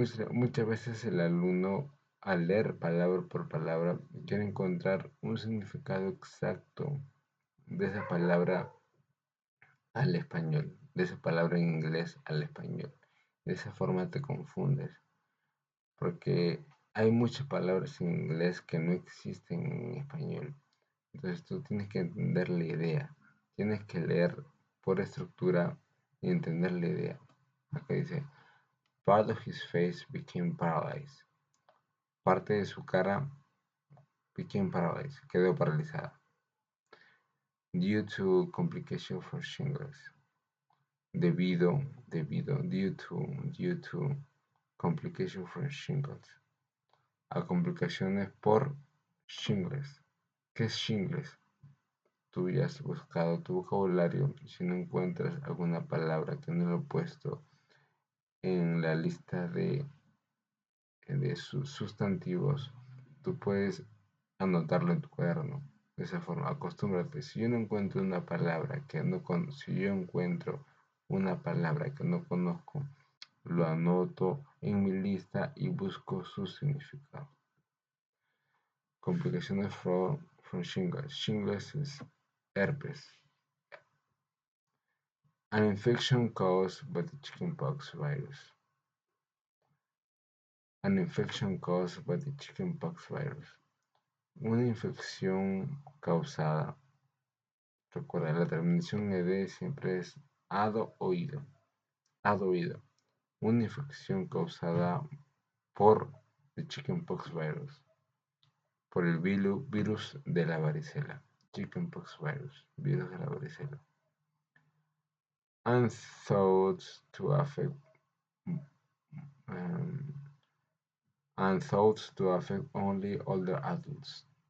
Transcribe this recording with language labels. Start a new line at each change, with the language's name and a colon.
Spanish: Muchas veces el alumno, al leer palabra por palabra, quiere encontrar un significado exacto de esa palabra al español, de esa palabra en inglés al español. De esa forma te confundes, porque hay muchas palabras en inglés que no existen en español. Entonces tú tienes que entender la idea, tienes que leer por estructura y entender la idea. Acá dice,
English: part of his face became paralyzed.
Spanish: Parte de su cara
English: became paralyzed,
Spanish: quedó paralizada.
English: Due to complication for shingles. Due to complication for shingles.
Spanish: A complicaciones por shingles. ¿Qué es shingles? Tú ya has buscado tu vocabulario y si no encuentras alguna palabra que no lo he puesto en la lista de sus sustantivos, tú puedes anotarlo en tu cuaderno. De esa forma, acostúmbrate. Si yo encuentro una palabra que no conozco, lo anoto en mi lista y busco su significado. Complicaciones from shingles. Shingles es herpes.
English: An infection caused by the chickenpox virus. An infection caused by the chickenpox virus.
Spanish: Una infección causada. Recuerda, la terminación ed siempre es ado oído. Ado oído. Una infección causada por
English: the chickenpox virus.
Spanish: Por el virus de la varicela.
English: Chickenpox virus.
Spanish: Virus de la varicela.
English: And thought to affect only older adults.